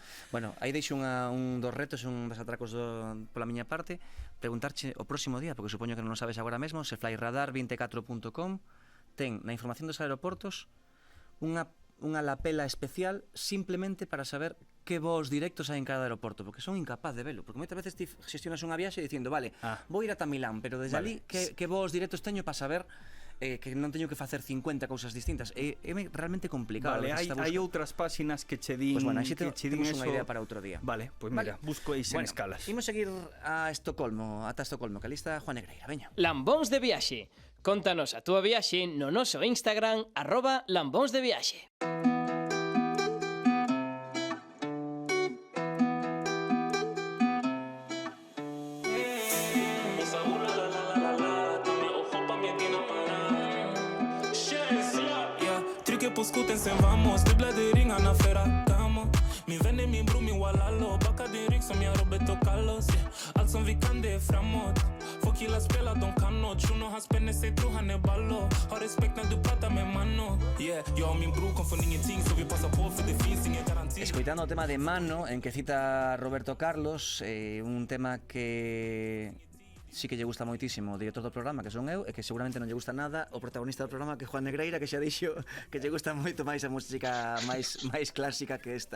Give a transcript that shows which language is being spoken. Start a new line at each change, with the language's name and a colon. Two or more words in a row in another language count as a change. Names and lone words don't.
Galician: Bueno, aí deixo un dos retos, un dos atracos pola miña parte, preguntarche o próximo día, porque supoño que non o sabes agora mesmo, se flyradar24.com ten na información dos aeroportos unha lapela especial simplemente para saber que voos directos hai en cada aeroporto, porque son incapaz de velo, porque moitas veces ti gestionas unha viaxe dicindo, vale, vou ir ata Milán, pero desde ali que voos directos teño para saber que non teño que facer 50 cousas distintas. É realmente complicado. Vale, hai outras páxinas que che din, pues bueno, así temos unha idea para outro día. Vale, pues mira, busco aí sen escalas. Imos seguir a Estocolmo, ata Estocolmo, que ali está Juan Negreira, veña. Lambóns de viaxe. Contanos a túa viaxe no noso Instagram @lambónsdeviaxe.
Swedish: På skoten sen vamos, dubblade ringarna för Atamo. Min vän är min bror, min wallalo. Backar din rygg som jag Roberto Carlos, yeah. Allt som vi kan det är framåt. Få killar spela, de kan nåt. Shuno han spänner sig, tror han är ballo. Har respekt när du pratar med mano. Yeah, jag och min bror kom från ingenting, så vi passar på för det finns ingen garanti.
Galician: Escoitando o tema de Mano, en que cita Roberto Carlos, un tema que sí que lle gusta moitísimo o director do programa, que son eu, e que seguramente non lle gusta nada o protagonista do programa, que é Juan Negreira, que xa dixo que lle gusta moito máis a música máis clásica que esta.